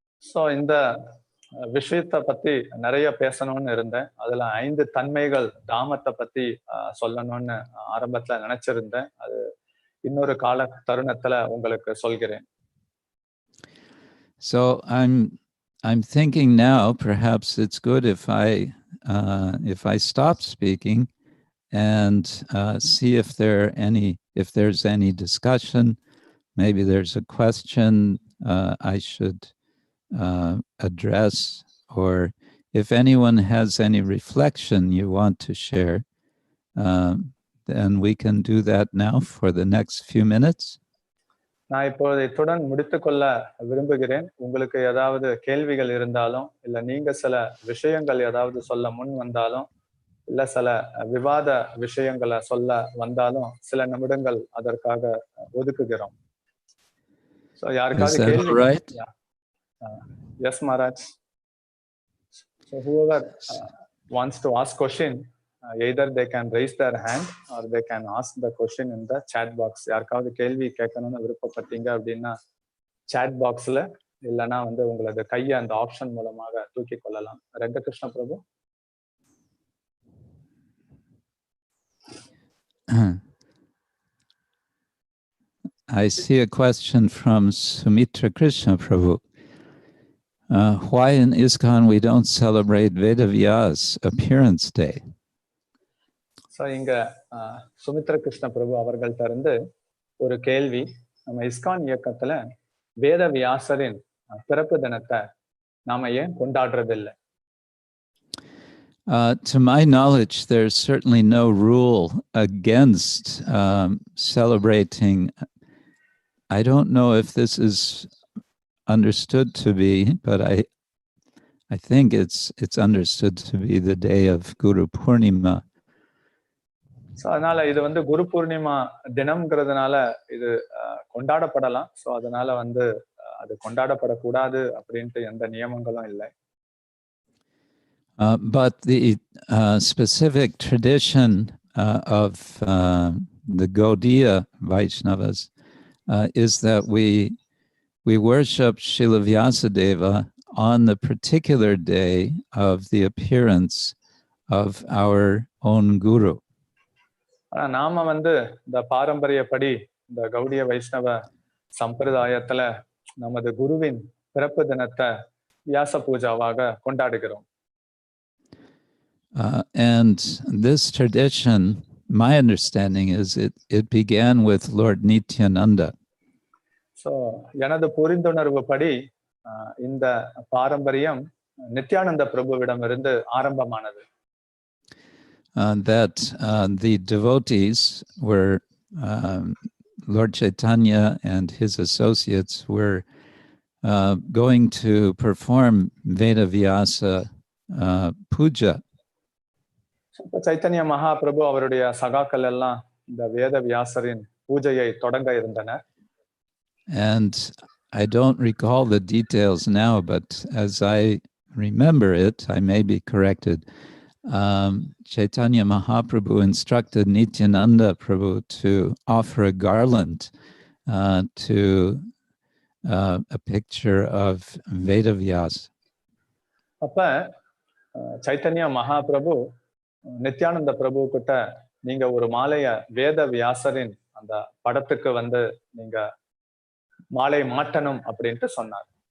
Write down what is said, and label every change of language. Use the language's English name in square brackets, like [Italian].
[Tamil] So இந்த விஷயத்தை பத்தி நிறைய பேசணும்னு இருந்தேன். அதுல 5 தன்மைகள் தாமத்தை பத்தி சொல்லணும்னு ஆரம்பத்துல நினைச்சிருந்தேன். அது இன்னொரு கால தருணத்துல உங்களுக்கு சொல்கிறேன். [English] So I'm thinking now perhaps it's good if I stop speaking and see if there's any discussion. Maybe there's a question I should address, or if anyone has any reflection you want to share, then we can do that now for the next few minutes. [Tamil] நான் இப்போது இத்துடன் முடித்துக்கொள்ள விரும்புகிறேன். உங்களுக்கு ஏதாவது கேள்விகள் இருந்தாலும், இல்ல நீங்க சில விஷயங்கள் ஏதாவது சொல்ல முன் வந்தாலும், இல்ல சில விவாத விஷயங்களை சொல்ல வந்தாலும் சில நிமிடங்கள் அதற்காக ஒதுக்குகிறோம். So யாருக்காவது கேள்வி? [English] Right? Yes, Maharaj. So whoever wants to ask question, either they can raise their hand or they can ask the question in the chat box. [Tamil] யாருக்காவது கேள்வி கேட்கணும்னு விருப்பப்பட்டீங்க அப்படின்னா chat boxல, இல்லைன்னா வந்து உங்களது கையை அந்த ஆப்ஷன் மூலமாக தூக்கி கொள்ளலாம். ரங்ககிருஷ்ண பிரபு. [English] I see a question from Sumitra Krishna Prabhu. Why in ISKCON we don't celebrate Vedavyas appearance day? [Tamil] So இங்க சுமித்ர கிருஷ்ண பிரபு அவர்கள்ட்ட இருந்து ஒரு கேள்வி. நம்ம இஸ்கான் இயக்கத்துல வேத வியாசரின் பிறப்பு தினத்தை நாம ஏன் கொண்டாடுறது இல்லை? [English] To my knowledge, there's certainly no rule against celebrating. I don't know if this is understood to be, but I think it's understood to be the day of Guru Purnima. [Tamil] So அதனால இது வந்து குரு பூர்ணிமா தினம்ங்கிறதுனால இது கொண்டாடப்படலாம். So அதனால வந்து அது கொண்டாடப்படக்கூடாது அப்படின்ட்டு எந்த நியமங்களும் இல்லை. [English] But the specific tradition of the Gaudiya Vaishnavas is that we worship Srila Vyasadeva on the particular day of the appearance of our own Guru. [Tamil] நாம வந்து இந்த பாரம்பரியப்படி இந்த கௌடிய வைஷ்ணவ சம்பிரதாயத்துல நமது குருவின் பிறப்பு தினத்தை வியாச பூஜாவாக கொண்டாடுகிறோம். [English] And this tradition, my understanding is it began with Lord Nityananda. [Tamil] So எனது புரிந்துணர்வு படி இந்த பாரம்பரியம் நித்யானந்த பிரபுவிடமிருந்து ஆரம்பமானது. [English] That the devotees were Lord Chaitanya and his associates were going to perform Veda Vyasa puja. [Tamil] Chaitanya Mahaprabhu அவருடைய சகாக்கள் எல்லாம் இந்த வேத வியாசரின் பூஜையை தொடங்க இருந்தனர். [English] And I don't recall the details now, but as I remember it, I may be corrected. Chaitanya Mahaprabhu instructed Nityananda Prabhu to offer a garland to a picture of Vedavyas. [Tamil] அப்ப சைத்தன்ய மகாபிரபு நித்யானந்த பிரபு கிட்ட நீங்க ஒரு மாலைய வேத வியாசரின் அந்த படத்துக்கு வந்து நீங்க மாலை மாட்டணும் அப்படின்ட்டு சொன்னார்.